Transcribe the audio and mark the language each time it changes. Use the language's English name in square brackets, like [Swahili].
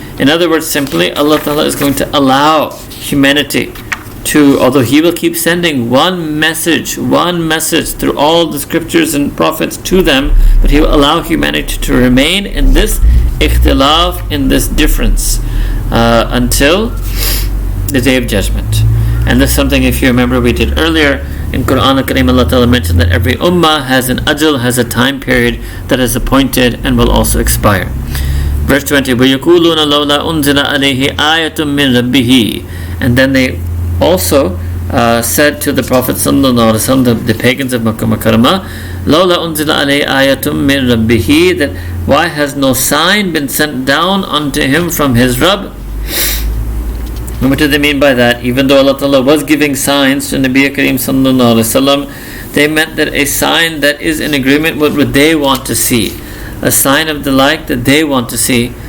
[English] In other words, simply, Allah ta'ala is going to allow humanity to, although He will keep sending one message through all the scriptures and prophets to them, but He will allow humanity to remain in this ikhtilaf, in this difference, until the day of judgment. And this is something, if you remember, we did earlier. In Quran Kareem, Allah Ta'ala mentioned that every ummah has an ajal, has a time period that is appointed and will also expire. Verse 20, [Arabic] وَيَقُولُونَ لَوْلَا أُنزِلَ عَلَيْهِ آيَةٌ مِّن رَبِّهِ. [English] And then they also said to the Prophet sallallahu alaihi wasallam, the pagans of Makkah Mukarramah, [Arabic] لَوْلَا أُنزِلَ عَلَيْهِ آيَةٌ مِّن رَبِّهِ, [English] that why has no sign been sent down unto him from his Rabb? And what do they mean by that? Even though Allah Ta'ala was giving signs to Nabi Kareem sallallahu alaihi wasallam, they meant that a sign that is in agreement with what they want to see, a sign of the like that they want to see.